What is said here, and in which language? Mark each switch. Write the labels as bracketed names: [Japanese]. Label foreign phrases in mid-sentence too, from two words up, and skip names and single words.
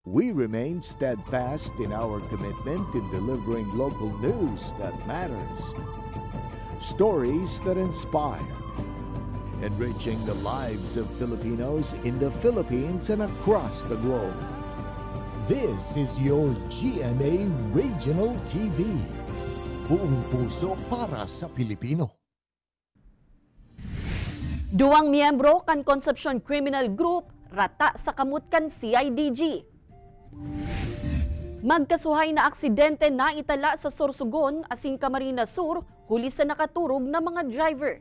[English] We remain steadfast in our commitment in delivering local news that matters, stories that inspire, enriching the lives of Filipinos in the Philippines and across the globe. This is your GMA Regional TV. [Filipino] Buong puso para sa Pilipino. [Bikol] Duwang miyembro kan Concepcion Criminal Group rata sa kamot kan CIDG. Magkasuhay na aksidente na itala sa Sorsogon, asing Camarines Sur, huli sa nakaturog na mga driver.